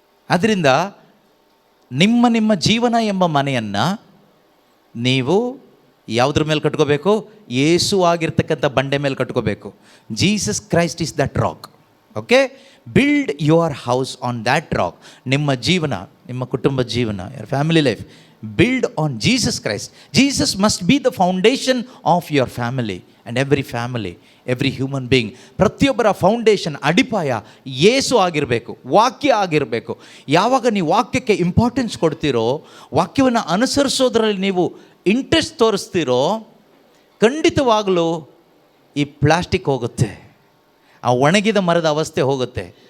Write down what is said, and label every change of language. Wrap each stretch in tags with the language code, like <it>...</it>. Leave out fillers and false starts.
<kn>ಅದರಿಂದ ನಿಮ್ಮ ಜೀವನ ಎಂಬ ಮನೆಯನ್ನು ನೀವು ಯಾವುದ್ರ ಮೇಲೆ ಕಟ್ಕೋಬೇಕು? ಯೇಸು ಆಗಿರ್ತಕ್ಕಂಥ ಬಂಡೆ ಮೇಲೆ ಕಟ್ಕೋಬೇಕು.</kn> <en>Jesus Christ is that rock. Okay, build your house on that rock.</en> <kn>ನಿಮ್ಮ ಜೀವನ, ನಿಮ್ಮ ಕುಟುಂಬ ಜೀವನ,</kn> <en>Your family life build on Jesus Christ. Jesus must be the foundation of your family and every human being.</en> <kn>ಪ್ರತಿಯೊಬ್ಬರ ಫೌಂಡೇಶನ್, ಅಡಿಪಾಯ ಯೇಸು ಆಗಿರಬೇಕು, ವಾಕ್ಯ ಆಗಿರಬೇಕು. ಯಾವಾಗ ನೀವು ವಾಕ್ಯಕ್ಕೆ ಇಂಪಾರ್ಟೆನ್ಸ್ ಕೊಡ್ತೀರೋ, ವಾಕ್ಯವನ್ನು ಅನುಸರಿಸೋದ್ರಲ್ಲಿ ನೀವು ಇಂಟ್ರೆಸ್ಟ್ ತೋರಿಸ್ತೀರೋ, ಖಂಡಿತವಾಗಲೂ ಈ ಪ್ಲಾಸ್ಟಿಕ್ ಹೋಗುತ್ತೆ, ಆ ಒಣಗಿದ ಮರದ ಅವಸ್ಥೆ ಹೋಗುತ್ತೆ.</kn>